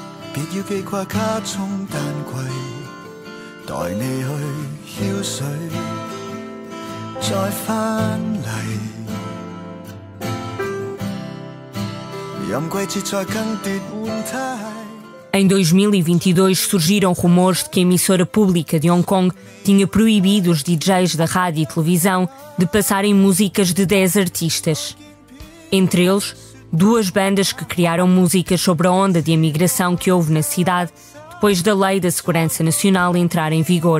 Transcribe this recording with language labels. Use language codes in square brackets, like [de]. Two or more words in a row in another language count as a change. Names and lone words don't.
[yue] 別要記掛卡中單櫃，待你去澆水，再返嚟。任季節再更迭換態。 [pt] Em 2022 surgiram rumores de que a emissora pública de Hong Kong tinha proibido os DJs da rádio e televisão de passarem músicas de 10 artistas. Entre eles, 2 bandas que criaram músicas sobre a onda de imigração que houve na cidade depois da Lei da Segurança Nacional entrar em vigor.